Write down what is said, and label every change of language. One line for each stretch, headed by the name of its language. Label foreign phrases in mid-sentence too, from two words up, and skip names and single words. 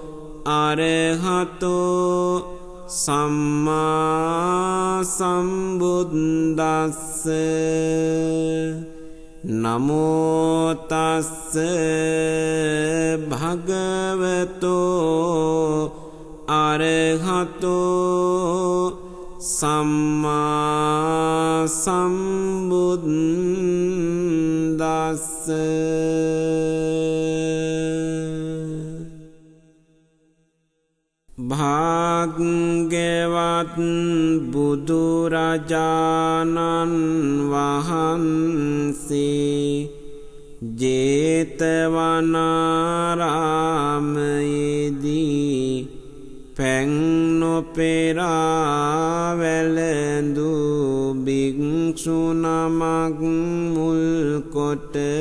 Pali: අරහතෝ සම්මා සම්බුද්දස්ස නමෝ තස්ස භගවතෝ අරහතෝ සම්මා සම්බුද්දස්ස
Sinhala: භාග්‍යවත් බුදුරජාණන් වහන්සේ ජේතවනාරාමයේදී පැන් නොපෙරා වැළඳු භික්ෂු නමක් මුල් කොට